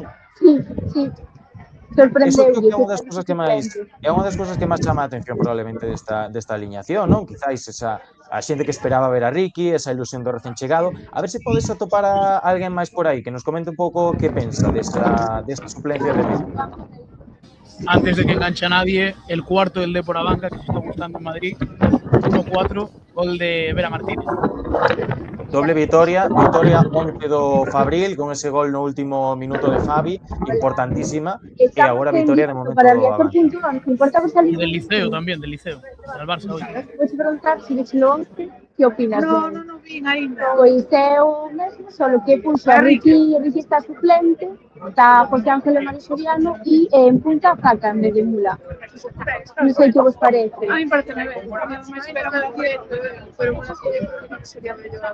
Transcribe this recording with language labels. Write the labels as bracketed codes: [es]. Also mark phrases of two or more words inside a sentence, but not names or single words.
[gl] Sí. Sorprendeu. Eso é unha das cousas que máis chama a atención probablemente desta aliñación, non? Quizáis a xente que esperaba ver a Ricky, esa ilusión do recén chegado. A ver se podes atopar a alguén máis por aí que nos comente un pouco que pensa desta suplencia de Ricky. [es] Antes de que enganche a nadie, el cuarto del Depor a banca, que se está gustando en Madrid, 1-4, gol de Vera Martínez. [gl] Doble vitoria 11 do Fabril, con ese gol no último minuto de Fabi, importantísima, e agora vitoria de momento [es] para el Riazor. Importa salir del Liceo tamén, del Liceo, del Barça hoy. Puedes preguntar si ves lo 11, ¿qué opinas? [gl] No vi ainda. Pois é o mesmo, [es] solo que puso [gl] a Ricky está suplente, está José Ángel Mario Soriano e en punta Zaka en vez de Mula. Non sei que vos parece. A mí parece ben. [es] Me espero que pero bueno, sería mellor.